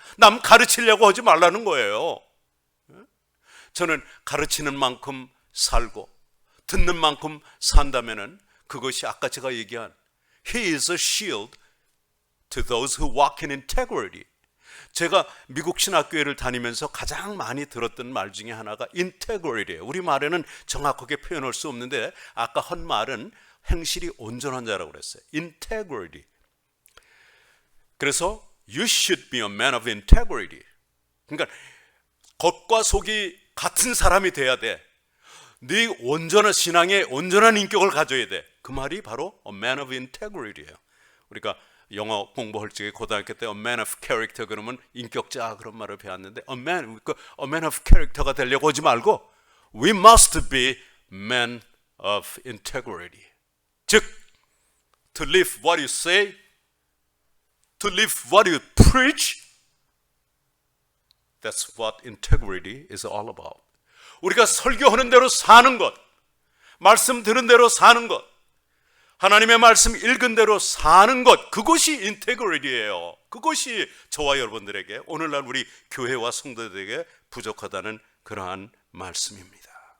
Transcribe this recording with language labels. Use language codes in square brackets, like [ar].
[ko] 남 가르치려고 하지 말라는 거예요. 저는 가르치는 만큼 살고 듣는 만큼 산다면은 그것이 아까 제가 얘기한 [en] He is a shield to those who walk in integrity. [ko] 제가 미국 신학교회를 다니면서 가장 많이 들었던 말 중에 하나가 인테그리티예요. 우리말에는 정확하게 표현할 수 없는데 아까 한 말은 행실이 온전한 자라고 그랬어요. [en] integrity. 그래서 you should be a man of integrity. [ko] 그러니까 겉과 속이 같은 사람이 돼야 돼. 네 온전한 신앙에 온전한 인격을 가져야 돼. 그 말이 바로 [en] a man of integrity [ko] 예요. 우리가 영어 공부할 적에 고등학교 때 [en] a man of character [ko] 그러면 인격자 그런 말을 배웠는데 a man of character가 되려고 하지 말고 [en] we must be men of integrity. 즉 to live what you say, to live what you preach. That's what integrity is all about. [ko] 우리가 설교하는 대로 사는 것, 말씀 들은 대로 사는 것, 하나님의 말씀 읽은 대로 사는 것, 그것이 인테그리티예요. 그것이 저와 여러분들에게, 오늘날 우리 교회와 성도들에게 부족하다는 그러한 말씀입니다.